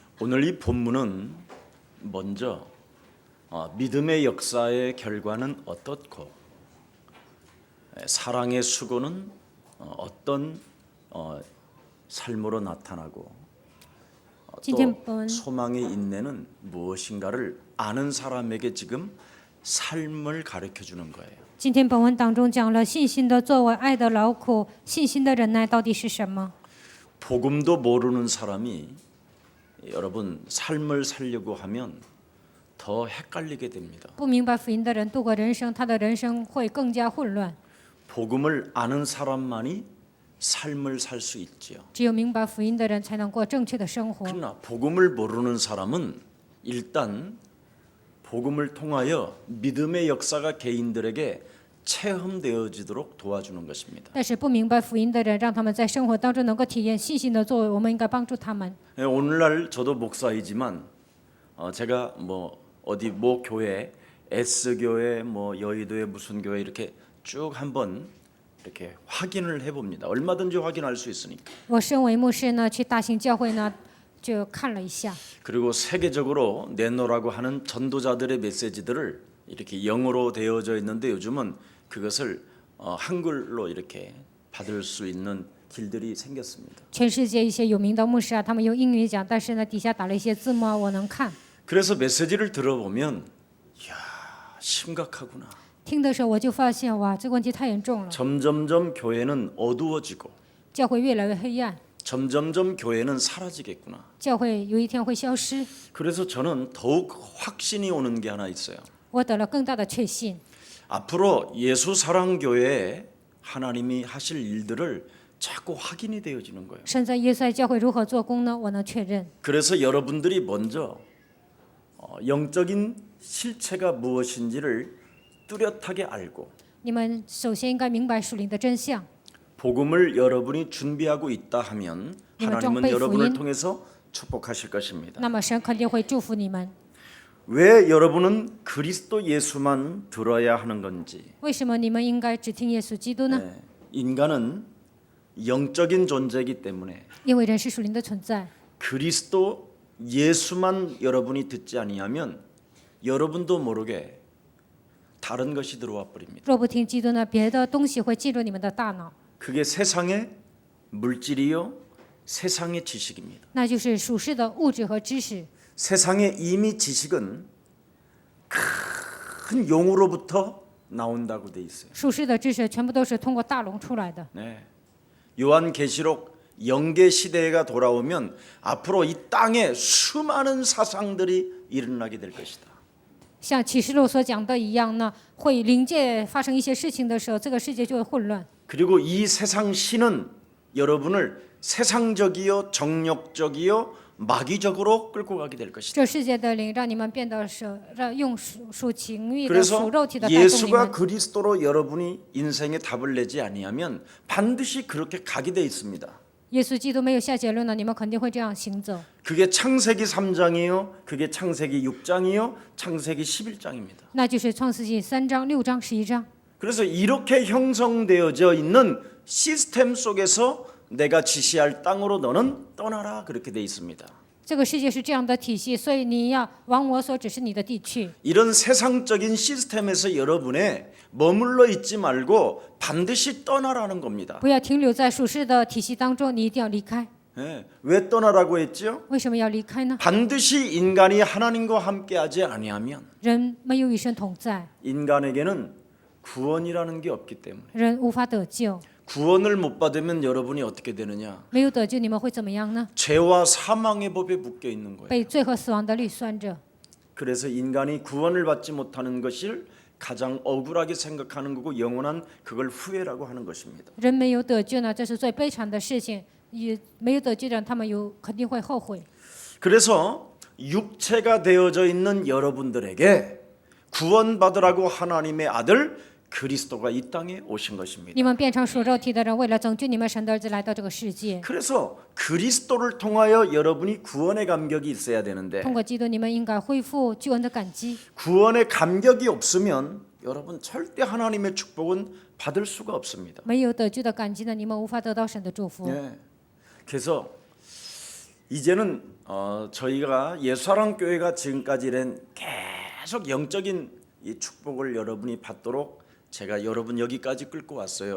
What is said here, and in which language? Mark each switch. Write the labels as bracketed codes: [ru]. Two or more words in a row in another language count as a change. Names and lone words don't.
[ko] 오늘 이 본문은 먼저 믿음의 역사의 결과는 어떻고 사랑의 수고는 어떤 삶으로 나타나고 또 소망의 인내는 무엇인가를 아는 사람에게 지금 삶을 가르쳐 주는 거예요. [zh] 今天本文当中讲了信心的作为、爱的劳苦、信心的忍耐到底是什么？ [ko] 복음도 모르는 사람이 여러분 삶을 살려고 하면 더 헷갈리게 됩니다. [zh] 不明白福音的人度过人生，他的人生会更加混乱。 [ko] 복음을 아는 사람만이 삶을 살 수 있지요. [zh] 只有明白福音的人才能过正确的生活。 [ko] 그러나 복음을 모르는 사람은 일단 복음을 통하여 믿음의 역사가 개인들에게 체험되어지도록 도와주는 것입니다. [zh] 但是不明白福音的人，让他们在生活当中能够体验信心的作为，我们应该帮助他们。 [ko] 오늘날 저도 목사이지만 제가 어디 모 교회 S교회 여의도의 무슨 교회 이렇게 쭉 한번 이렇게 확인을 해봅니다. 얼마든지 확인할 수 있으니까. [zh] 我身为牧师呢，去大型教会呢，就看了一下。 [ko] 그리고 세계적으로 내놓으라고 하는 전도자들의 메시지들을 이렇게 영어로 되어져 있는데 요즘은 그것을 한글로 이렇게 받을 수 있는 길들이 생겼습니다. [zh] 全世界一些有名的牧师啊，他们用英语讲，但是呢，底下打了一些字幕啊，我能看。 [ko] 그래서 메시지를 들어보면 이야 심각하구나. [zh] 听的时候我就发现，哇，这个问题太严重了， [ko] 점점점 교회는 어두워지고 [zh] 教会越来越黑暗， [ko] 점점점 교회는 사라지겠구나. [zh] 教会有一天会消失。 [ko] 그래서 저는 더욱 확신이 오는 게 하나 있어요. [zh] 我得了更大的确信， [ko] 앞으로 예수 사랑 교회에 하나님이 하실 일들을 자꾸 확인이 되어지는 거예요. [zh] 神在耶稣爱教会如何做工呢？我能确认。 [ko] 그래서 여러분들이 먼저 영적인 실체가 무엇인지를 뚜렷하게 알고 [zh] 你们首先应该明白属灵的真相。 [ko] 복음을 여러분이 준비하고 있다 하면 하나님은 좀 여러분을 후인. 통해서 축복하실 것입니다. [zh] 那么神肯定会祝福你们。 [ko] 왜 여러분은 그리스도 예수만 들어야 하는 건지. [zh] 为什么你们应该只听耶稣基督呢？ [ko] 네, 인간은 영적인 존재이기 때문에 [zh] 因为人是属灵的存在。 [ko] 그리스도 예수만 여러분이 듣지 아니하면 여러분도 모르게 다른 것이 들어와 버립니다. [zh] 若不听基督呢，别的东西会进入你们的大脑， [ko] 그게 세상의 물질이요, 세상의 지식입니다. [zh] 那就是属世的物质和知识。 [ko] 세상의 이미 지식은 큰 용으로부터 나온다고 돼 있어요. [zh] 属世的知识全部都是通过大龙出来的。 [ko] 네. 요한계시록 영계 시대가 돌아오면 앞으로 이 땅에 수많은 사상들이 일어나게 될 것이다. [zh] 像启示录所讲的一样呢，会灵界发生一些事情的时候，这个世界就会混乱。 [ko] 그리고 이 세상 신은 여러분을 세상적이요, 정욕적이요, 마귀적으로 끌고 가게 될 것이다. [zh] 这世界的灵让你们变得用属情欲的、 [ko] 그래서 [zh] 属肉体的带动你 [ko] 예수가 [zh] 们。 [ko] 그리스도로 여러분이 인생의 답을 내지 아니하면 반드시 그렇게 가게 돼 있습니다. [zh] 耶稣基督没有下结论呢，你们肯定会这样行走。 [ko] 그게 창세기 3장이요, 그게 창세기 6장이요, 창세기 11장입니다. [zh] 那就是创世纪3章、6章、11章。 [ko] 그래서 이렇게 형성되어져 있는 시스템 속에서 내가 지시할 땅으로 너는 떠나라 그렇게 돼 있습니다. [zh] 这个世界是这样的体系，所以你要往我所指示你的地去。 [ko] 이런 세상적인 시스템에서 여러분의 머물러 있지 말고 반드시 떠나라는 겁니다. [zh] 不要停留在属世的体系当中，你一定要离开。 [ko] 네, 왜 떠나라고 했죠? [zh] 为什么要离开呢？ [ko] 반드시 인간이 하나님과 함께하지 아니하면 [zh] 人没有与神同在， [ko] 인간에게는 구원이라는 게 없기 때문에 [zh] 人无法得救。 [ko] 구원을 못 받으면 여러분이 어떻게 되느냐? [zh] 没有得救，你们会怎么样呢？ [ko] 죄와 사망의 법에 묶여 있는 거예요. [zh] 被罪和死亡的律拴着。 [ko] 그래서 인간이 구원을 받지 못하는 것을 가장 억울하게 생각하는 거고 영원한 그걸 후회라고 하는 것입니다. [zh] 人没有得救呢，这是最悲惨的事情。也没有得救的人，他们肯定会后悔。 [ko] 그래서 육체가 되어져 있는 여러분들에게 구원받으라고 하나님의 아들 그리스도가 이 땅에 오신 것입니다. [zh] 你们变成属肉体的人，为了拯救你们，神的儿子来到这个世界。 [ko] 그래서 그리스도를 통하여 여러분이 구원의 감격이 있어야 되는데 [zh] 通过基督，你们应该恢复救恩的感激。 [ko] 구원의 감격이 없으면 여러분 절대 하나님의 축복은 받을 수가 없습니다. [zh] 没有得救的感激呢，你们无法得到神的祝福。 [ko] 네. 그래서 이제는 저희가 예수사랑교회가 지금까지 이런 계속 영적인 이 축복을 여러분이 받도록 제가 여러분 여기까지 끌고 왔어요.